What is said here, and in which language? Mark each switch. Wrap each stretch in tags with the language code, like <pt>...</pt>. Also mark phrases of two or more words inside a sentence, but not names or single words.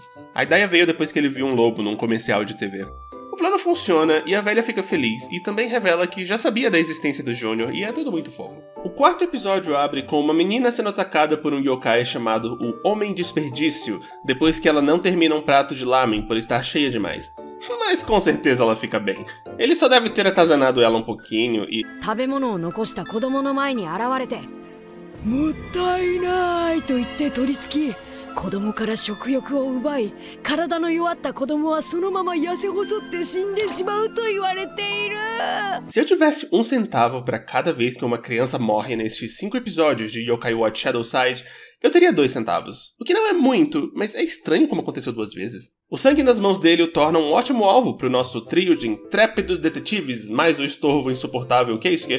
<pt>A ideia veio depois que ele viu um lobo num comercial de TV. O plano funciona e a velha fica feliz e também revela que já sabia da existência do Junior e é tudo muito fofo. O quarto episódio abre com uma menina sendo atacada por um yokai chamado o Homem Desperdício, depois que ela não termina um prato de lamen por estar cheia demais. Mas com certeza ela fica bem. Ele só deve ter atazanado ela um pouquinho e...</pt> <ja>食べ物を残した子供の前に現れてもったいないと言って取り付き 子供から食欲を奪い、体の弱った子供はそのまま痩せ細って死んでしまうと言われている。</ja> <pt>Se eu tivesse um centavo para cada vez que uma criança morre nestes 5 episódios de Yokai Watch Shadowside, eu teria 2 centavos. O que não é muito, mas é estranho como aconteceu 2 vezes. O sangue nas mãos dele o torna um ótimo alvo para o nosso trio de intrépidos detetives, mais o estorvo insuportável Keisuke.</pt>